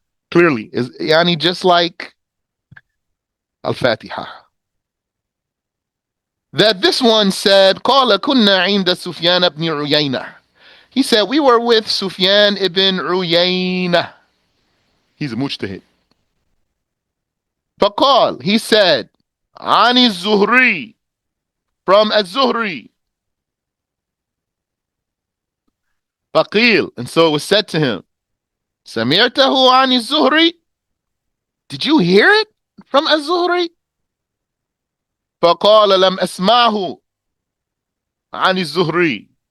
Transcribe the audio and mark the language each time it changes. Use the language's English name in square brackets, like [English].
[English] Clearly, is yani just like Al-Fatiha. That this one said, [Arabic] قال كنا عند سفيان ibn عيينة. [English] He said, we were with Sufyan ibn Uyayna. He's a mujtahid. [Arabic] فقال, [English] he said, [Arabic] عن الزهري, from الزهري. [English] فقيل, and so it was said to him, [Arabic] سمعته عن الزهري? [English] Did you hear it from الزهري? [Arabic] فقال لم أسمعه عن الزهري.